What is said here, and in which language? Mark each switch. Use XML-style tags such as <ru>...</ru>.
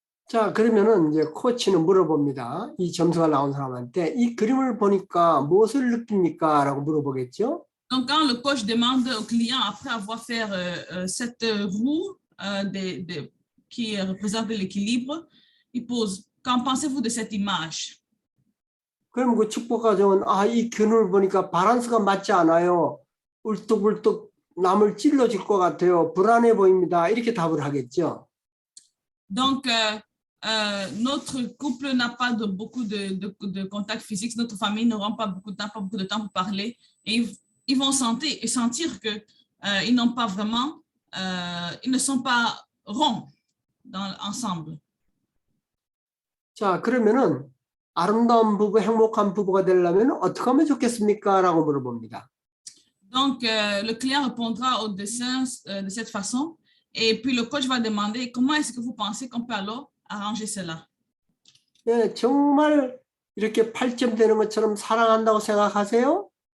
<ko>자, 그러면은 이제 코치는 물어봅니다. 이 점수가 나온 사람한테 이 그림을 보니까 무엇을 느낍니까? 라고 물어보겠죠.</ko> <fr>Donc, quand le coach demande au client, après avoir fait cette roue qui représente l'équilibre, il pose, qu'en pensez-vous de cette image?</fr> <ko>그럼 그 축복 가정은 이 그림을 보니까 밸런스가 맞지 않아요. 울뚝불뚝 남을 찔러줄 것 같아요. 불안해 보입니다. 이렇게 답을 하겠죠.</ko> <fr>Donc, notre couple n'a pas beaucoup de contact physique, notre famille n'aura pas beaucoup de temps pour parler et ils vont sentir que ils n'ont pas vraiment, ils ne sont pas ronds ensemble.</fr> <ko>자, 그러면은 아름다운 부부, 행복한 부부가 되려면 어떻게 하면 좋겠습니까? 라고 물어봅니다.</ko> <fr>Donc, le client répondra au dessin de cette façon. Et puis, le coach va demander comment est-ce que vous pensez qu'on peut alors arranger cela.</fr> <ko>예, 정말 이렇게 8점 되는 것처럼 사랑한다고 생각하세요?</ko>